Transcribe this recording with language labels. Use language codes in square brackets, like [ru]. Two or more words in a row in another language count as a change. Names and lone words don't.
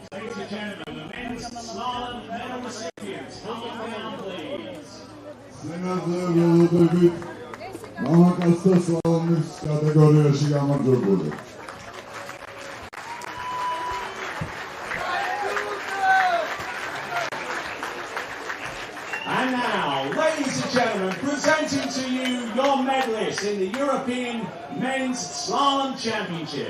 [en] Ladies and gentlemen, the men's slalom medal recipients, come on down, please. [ka] სცენაზე ველოდებით მამაკაცთა სლალომის კატეგორიაში გამარჯვებული. [en] And now, ladies and gentlemen, presenting to you your medalists in the European Men's Slalom Championship.